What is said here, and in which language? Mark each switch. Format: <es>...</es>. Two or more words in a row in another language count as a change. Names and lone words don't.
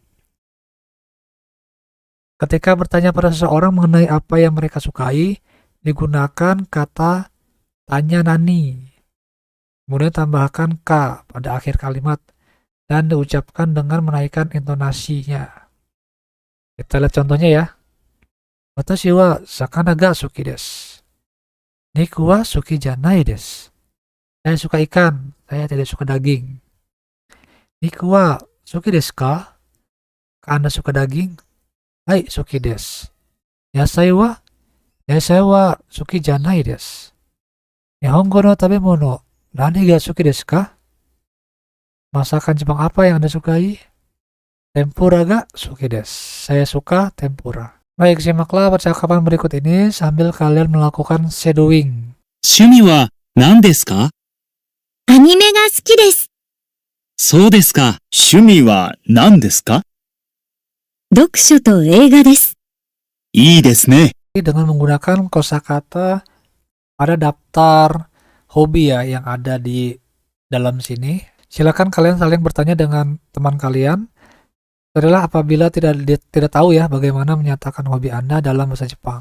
<id>Ketika bertanya pada seseorang mengenai apa yang mereka sukai, digunakan kata tanya nani. Kemudian tambahkan ka pada akhir kalimat dan diucapkan dengan menaikkan intonasinya. Kita lihat contohnya ya.</id> <ja>私は魚が好きです. 肉は好きじゃないです.</ja> <id>Saya suka ikan, saya tidak suka daging.</id> <ja>肉は好きですか?</ja> <id>Anda suka daging? Hai,</id> <ja>好きです. 野菜は好きじゃないです. 日本語の食べ物何が好きですか?</ja> <id>Masakan Jepang apa yang Anda sukai?</id> <ja>天ぷらが好きです.</ja> <id>Saya suka tempura. Baik, simaklah percakapan berikut ini sambil kalian melakukan shadowing.</id> <ja>趣味は何ですか？アニメが好きです。そうですか。趣味は何ですか？読書と映画です。いいですね。</ja> <id>Dengan menggunakan kosakata pada daftar hobi ya yang ada di dalam sini. Silakan kalian saling bertanya dengan teman kalian. Adalah apabila tidak tahu ya bagaimana menyatakan hobi Anda dalam bahasa Jepang.</id>